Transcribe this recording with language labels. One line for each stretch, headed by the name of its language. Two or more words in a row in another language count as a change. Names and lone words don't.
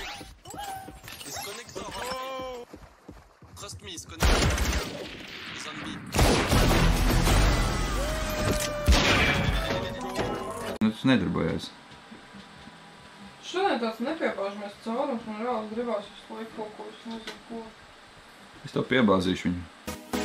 English: He's connected. Oh! Trust me, he's connected. He's on me.
Latvian: Tas nedarbojās. Šodien tāds nepiebāžamies caurums, man reāli gribās visu laiku kaut ko, es nezinu ko. Es tev piebāzīšu viņu.